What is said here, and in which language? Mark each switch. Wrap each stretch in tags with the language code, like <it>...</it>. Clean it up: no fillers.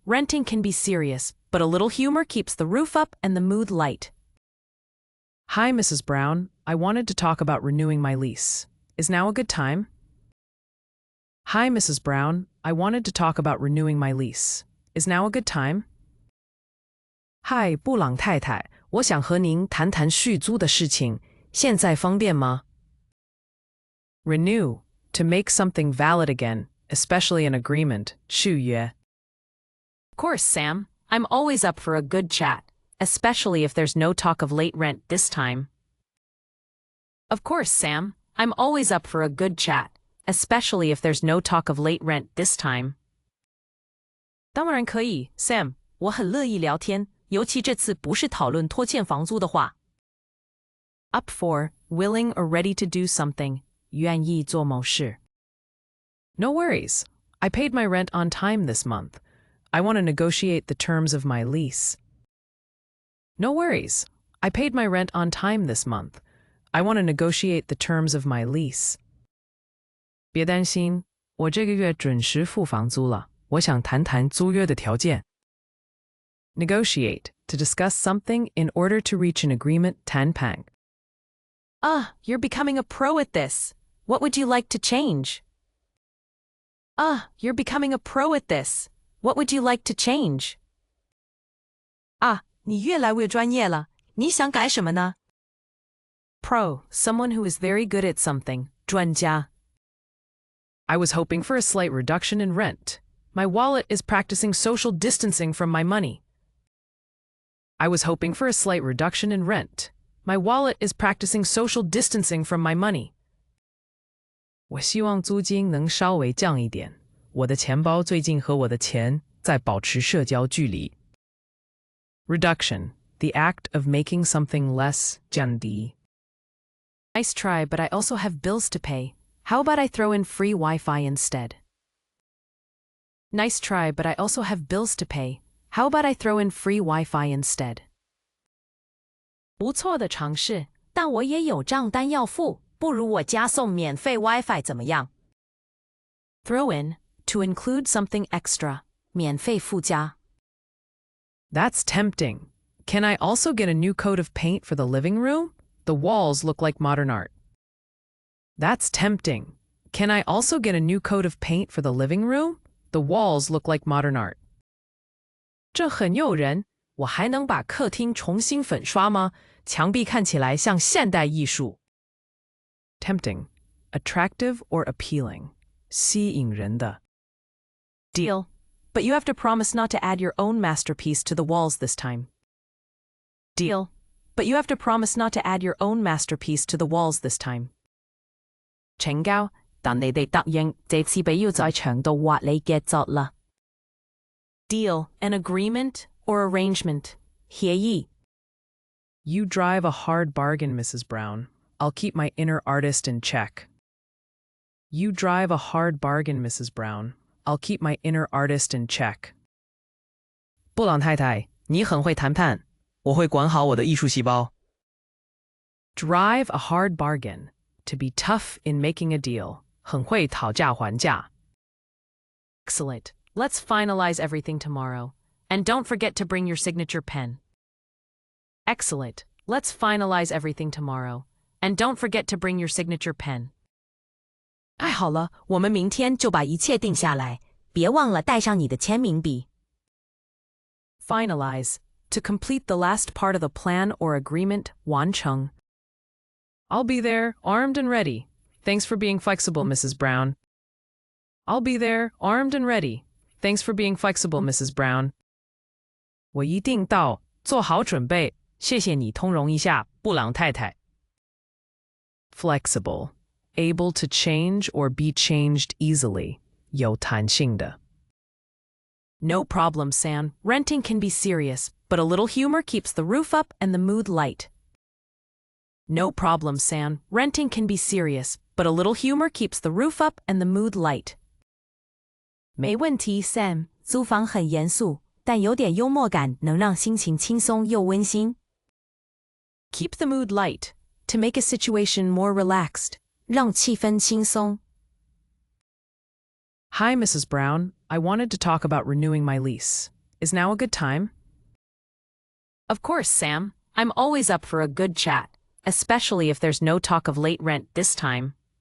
<en>Renting can be serious, but a little humor keeps the roof up and the mood light. Hi, Mrs. Brown. I wanted to talk about renewing my lease. Is now a good time? Hi, Mrs. Brown. I wanted to talk about renewing my lease. Is now a good time?</en> <zh>嗨，布朗太太，我想和您谈谈续租的事情，现在方便吗？</zh> <en>Renew, to make something valid again, especially an agreement,</en> <zh>续约.</zh> <en>Of course, Sam. I'm always up for a good chat, especially if there's no talk of late rent this time. Of course, Sam. I'm always up for a good chat, especially if there's no talk of late rent this time.</en> <zh>当然可以 ，Sam， 我很乐意聊天，尤其这次不是讨论拖欠房租的话。</zh> <en>Up for, willing or ready to do something,</en> <zh>愿意做某事。</zh> <en>No worries. I paid my rent on time this month. I want to negotiate the terms of my lease. No worries. I paid my rent on time this month. I want to negotiate the terms of my lease.</en> <zh>别担心，我这个月准时付房租了。我想谈谈租约的条件。</zh> <en>Negotiate, to discuss something in order to reach an agreement,</en> <zh>谈判。</zh> <en>You're becoming a pro at this. What would you like to change? You're becoming a pro at this. What would you like to change?</en> <zh>你越来越专业了，你想改什么呢？</zh> <en>Pro, someone who is very good at something,</en> <zh>专家。</zh> <en>I was hoping for a slight reduction in rent. My wallet is practicing social distancing from my money. I was hoping for a slight reduction in rent. My wallet is practicing social distancing from my money.</en> <zh>我希望租金能稍微降一点。我的钱包最近和我的钱在保持社交距离。</zh> <en>Reduction, the act of making something less,</en> <zh>降低。</zh> <en>Nice try, but I also have bills to pay. How about I throw in free Wi-Fi instead? Nice try, but I also have bills to pay. How about I throw in free Wi-Fi instead?</en> <zh>不错的尝试，但我也有账单要付，不如我加送免费 Wi-Fi 怎么样？</zh> <en>Throw in, to include something extra,</en> <zh>免费附加。</zh> <en>That's tempting. Can I also get a new coat of paint for the living room? The walls look like modern art. That's tempting. Can I also get a new coat of paint for the living room? The walls look like modern art.</en> <zh>这很诱人，我还能把客厅重新粉刷吗？墙壁看起来像现代艺术。</zh> <en>Tempting, attractive or appealing,</en> <zh>吸引人的。</zh> <en>Deal, but you have to promise not to add your own masterpiece to the walls this time. Deal, but you have to promise not to add your own masterpiece to the walls this time.</en> <zh>請交，但你哋答應這次不要在牆度畫你嘅作啦。</zh> <en>Deal, an agreement or arrangement,</en> <zh>協議。</zh> <en>You drive a hard bargain, Mrs. Brown. I'll keep my inner artist in check. You drive a hard bargain, Mrs. Brown. I'll keep my inner artist in check.</en> <zh>布朗太太，你很会谈判，我会管好我的艺术细胞。</zh> <en>Drive a hard bargain. To be tough in making a deal.</en> <zh>很会讨价还价。</zh> <en>Excellent. Let's finalize everything tomorrow. And don't forget to bring your signature pen. Excellent. Let's finalize everything tomorrow. And don't forget to bring your signature pen.</en> <zh>太好了，我们明天就把一切定下来，别忘了带上你的签名笔。</zh> <en>Finalize. To complete the last part of the plan or agreement,</en> <zh>完成。</zh> <en>I'll be there, armed and ready. Thanks for being flexible, Mrs. Brown. I'll be there, armed and ready. Thanks for being flexible, Mrs. Brown.</en> <zh>我一定到，做好准备。谢谢你通融一下，布朗太太。</zh> <en>Flexible. Able to change or be changed easily.</en> <zh>有弹性的。</zh> <en>No problem, Sam. Renting can be serious, but a little humor keeps the roof up and the mood light. No problem, Sam. Renting can be serious, but a little humor keeps the roof up and the mood light.</en> <zh>没问题 ，Sam。租房很严肃，但有点幽默感能让心情轻松又温馨。</zh> <en>Keep the mood light. To make a situation more relaxed.</en> <zh>让气氛轻松。</zh> <en>Hi, Mrs. Brown. I wanted to talk about renewing my lease. Is now a good time? Of course, Sam. I'm always up for a good chat, especially if there's no talk of late rent this time.</en>